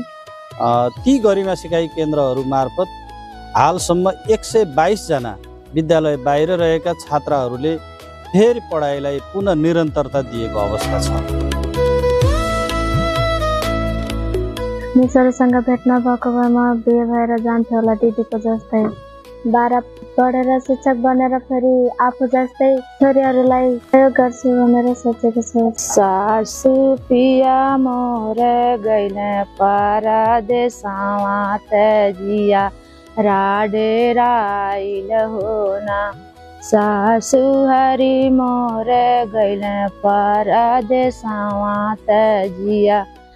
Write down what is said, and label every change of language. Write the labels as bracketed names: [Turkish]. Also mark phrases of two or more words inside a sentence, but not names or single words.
[Nepali] ती गरिमा सिकाइ केन्द्रहरू मार्फत हालसम्म 122 जना विद्यालय बाहिर रहेका छात्राहरूले फेरि पढाइलाई पुनः निरन्तरता दिएको अवस्था छ। मिसहरूसँग भेट्न भएको भएमा बिहे भएर जान्थ्यो होला दिदीको जस्तै। 12 पढेर शिक्षक बनेर फेरि आफू जस्तै छोरीहरूलाई सहयोग गर्छु भनेर सोचेको छु। [Bhojpuri] सासु पिया मोर गइले परदेशमा तेजिया राडेर आइल होना। सासु हरि मोर गइले परदेशमा तेजिया